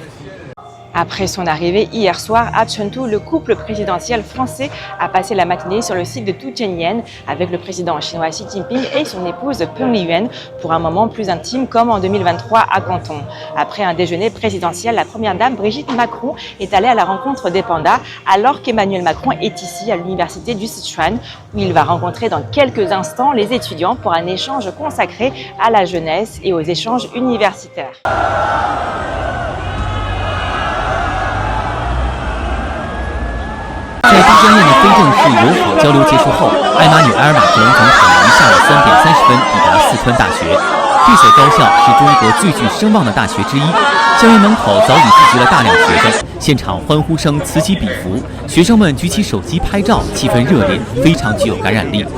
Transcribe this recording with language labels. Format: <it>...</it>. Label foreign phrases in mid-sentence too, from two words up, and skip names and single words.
<fr>Après son arrivée hier soir à Chengdu, le couple présidentiel français a passé la matinée sur le site de Doujiangyan avec le président chinois Xi Jinping et son épouse Peng Liyuan pour un moment plus intime comme en 2023 à Canton. Après un déjeuner présidentiel, la première dame Brigitte Macron est allée à la rencontre des pandas alors qu'Emmanuel Macron est ici à l'université du Sichuan où il va rencontrer dans quelques instants les étudiants pour un échange consacré à la jeunesse et aux échanges universitaires.</fr> <zh>在都江堰的非正式友好交流结束后，艾玛纽埃尔·马克龙总统于下午3点30分抵达四川大学。这所高校是中国最具声望的大学之一，校园门口早已聚集了大量学生，现场欢呼声此起彼伏，学生们举起手机拍照，气氛热烈，非常具有感染力。</zh>